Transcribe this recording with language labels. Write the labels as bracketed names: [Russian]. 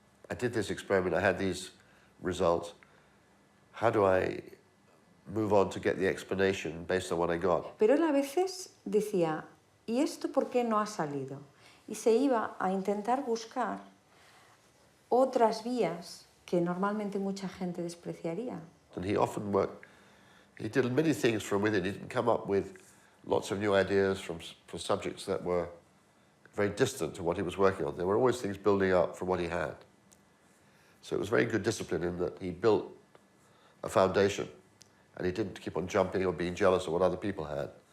[English] I did this experiment, I had these results. How do I move on to get the explanation based on what I got? [Spanish] Pero él a veces decía, ¿y esto por qué no ha salido? Y se iba a intentar buscar otras vías que normalmente mucha gente despreciaría. [English] And he often worked, he did many things from within. He didn't come up with lots of new ideas for subjects that were very distant to what he was working on. There were always things building up from what he had. So it was very good discipline in that he built a foundation and he didn't keep on jumping or being jealous of what other people had.